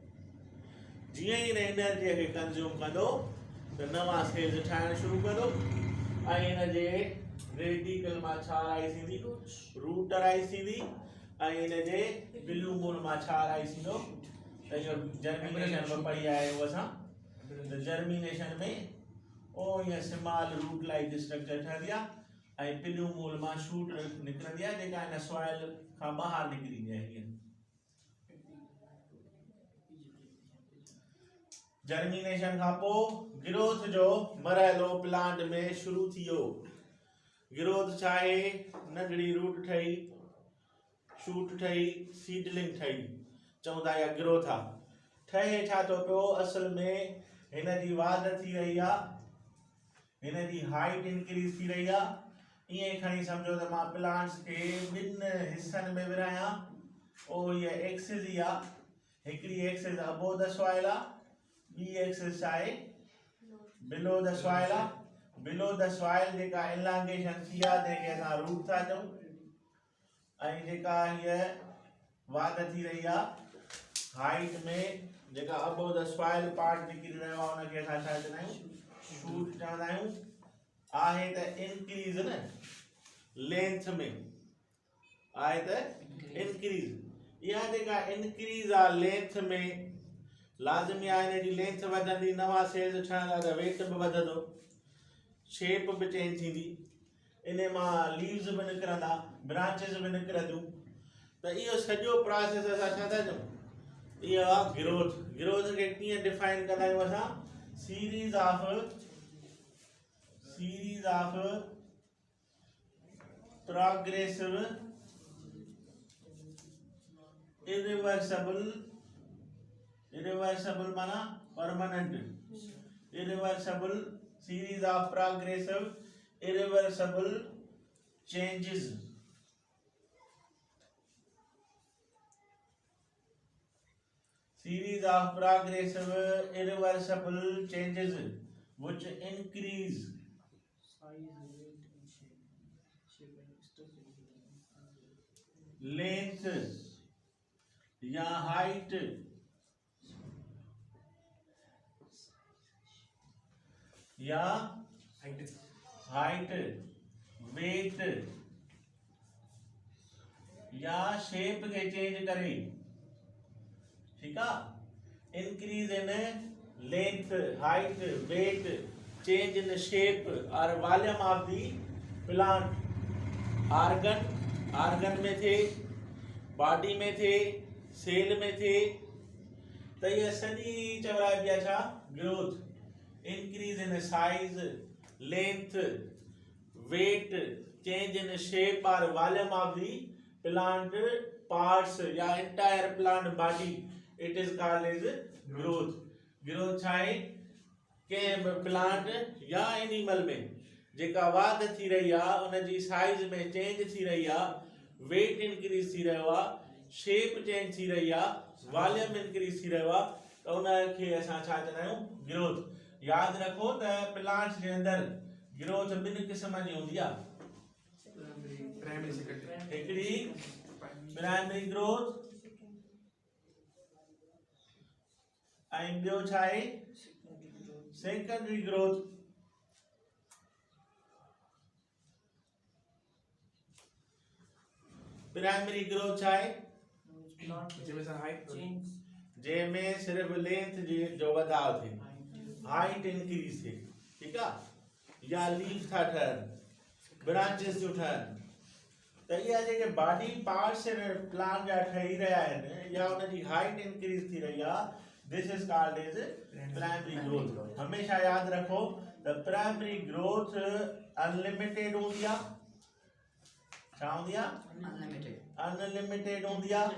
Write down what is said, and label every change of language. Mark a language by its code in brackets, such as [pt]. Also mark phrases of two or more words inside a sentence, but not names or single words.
[sd] जीअं ई इन एनर्जीअ खे कंज्यूम कंदो त नवां सेल्स ठाहिणु शुरू कंदो ऐं इन जे रेडिकल मां छा राइज़ थींदी? रूट राइज़ थींदी ऐं इन जे बिल्यूमूल मां छा राइज़ थींदो? त इहो जर्मिनेशन में पढ़ी आया आहियूं असां। त जर्मिनेशन में ओ ईअं [en] small root like structure [sd] ठहंदी आहे ऐं बिल्यूमूल मां शूट निकिरंदी आहे जेका इन सॉइल खां ॿाहिरि निकिरंदी आहे। हीअं जर्मिनेशन खां पोइ ग्रोथ जो मरहलो प्लांट में शुरू थी वियो। ग्रोथ छा आहे? नंढड़ी रूट ठही, शूट ठही, सीडलिंग ठही, चवंदा इहा ग्रोथ आहे। ठहे छा थो पियो? असल में हिन जी वाध थी रही आहे, हिन जी हाइट इंक्रीज थी रही आहे। ईअं ई खणी सम्झो त मां प्लांट्स खे ॿिनि हिस्सनि में विरहायां। ओ हीअ एक्सिस ई आहे, हिकिड़ी एक्सिस [en] above the soil [sd] आहे, ॿी एक्सिस छा आहे? [en] below the soil आहे। below the soil [sd] जेका एलांगेशन थी आहे जंहिंखे असां रूट था चऊं, ऐं जेका हीअ वाध थी रही आहे हाइट में, जेका [en] above the soil part [sd] निकिरी रहियो आहे उनखे असां छा चवंदा आहियूं? शूट चवंदा आहियूं। आहे त इंक्रीज न लेंथ में, आहे त इंक्रीज। इहा जेका इंक्रीज आहे लेंथ में लाज़मी आहे हिन जी लेंथ वधंदी, नवां सेल्स ठहंदा त वेट बि वधंदो, शेप बि चेंज थींदी, इन मां लीव्स बि निकिरंदा, ब्रांचिस बि निकिरंदियूं। त इहो सॼो प्रोसेस असां छा था चऊं? इहो आहे ग्रोथ। ग्रोथ खे कीअं डिफाइन कंदा आहियूं असां? [en] series of progressive irreversible माना permanent, irreversible series of progressive irreversible changes। series of progressive irreversible changes which increase length या height [hi] या height वेट या शेप के चेंज करे, ठीक है। [en] increase in length, height, weight, change in shape और volume of the plant। [sd] आर्गन में थे, बॉडी में थे, सेल में थे, तो ये सॼी चवराई पिया छा ग्रोथ। [en] increase in size, length, weight, change in shape और volume of the plant parts या entire plant body, it is called as growth। [sd] ग्रोथ छा आहे के प्लांट या एनिमल में जेका वाध थी रही आहे, उनजी साइज में चेंज थी रही आहे, वेट इंक्रीज थी रहियो आहे, शेप चेंज थी रही आहे, वॉल्यूम इंक्रीज थी रहियो आहे, त उनखे असां छा चवंदा आहियूं ग्रोथ। यादि रखो त प्लांट्स जे अंदरि ग्रोथ ॿिनि क़िस्म जी हूंदी आहे। हिकिड़ी प्राइमरी ग्रोथ ऐं ॿियो छा आहे सेकेंडरी ग्रोथ। प्राइमरी ग्रोथ छा आहे जंहिंमें सिर्फ लेंथ जो वधाव थिए, हाइट इंक्रीज थिए, ठीकु आहे, या लीफ था ठहनि, ब्रांचेस थियूं ठहनि, त इहा जेके बॉडी पार्ट्स प्लांट जा ठही रहिया आहिनि या उनजी हाइट इंक्रीज थी रही आहे, [en] this is called as primary growth. [sd] हमेशा यादि रखो त प्राइमरी ग्रोथ अनलिमिटेड हूंदी आहे, छा हूंदी आहे अनलिमिटेड हूंदी आहे।